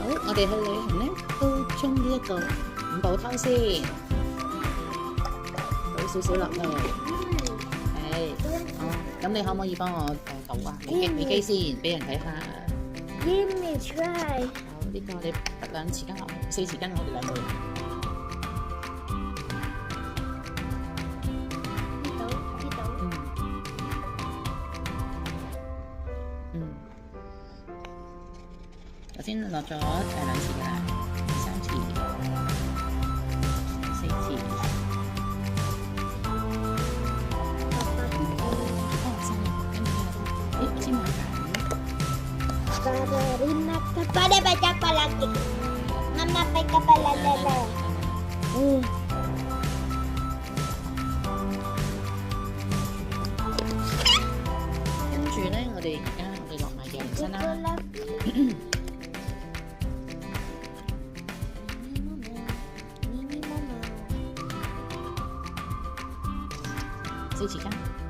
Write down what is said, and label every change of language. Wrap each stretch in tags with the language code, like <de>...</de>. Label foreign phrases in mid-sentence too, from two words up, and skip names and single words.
<yue>我哋去旅行咧都沖呢一個五寶湯先，倒少少落去。係，咁你可唔可以幫我倒啊？你機先，俾人睇下。</yue> <en>Give me try。</en> <yue>好，呢個你得兩匙羹落去，4匙羹我哋兩個人。頭先落咗2匙㗎啦，3匙、4匙。先買緊。</yue> <id>Pada baca apa lagi? Mama baca apa lagi?</id> <yue>跟住咧，我哋落埋椰蓉身啦。4匙羹。</yue>